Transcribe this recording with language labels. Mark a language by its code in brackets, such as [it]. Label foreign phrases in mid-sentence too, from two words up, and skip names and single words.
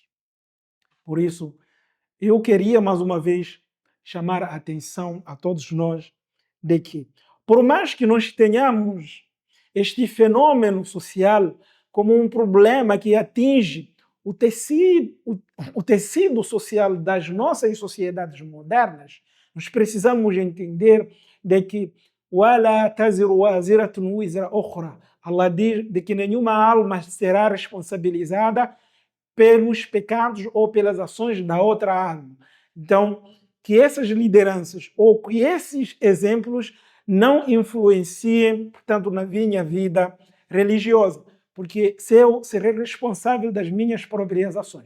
[pt] Por isso, eu queria mais uma vez chamar a atenção a todos nós de que, por mais que nós tenhamos este fenômeno social como um problema que atinge o tecido social das nossas sociedades modernas, nós precisamos entender de que [ar] وَلَا تَزِرُ وَازِرَةٌ وِزْرَ أُخْرَى. [pt] Allah diz de que nenhuma alma será responsabilizada pelos pecados ou pelas ações da outra alma. Então, que essas lideranças ou que esses exemplos não influenciem, portanto, na minha vida religiosa, porque eu serei responsável das minhas próprias ações.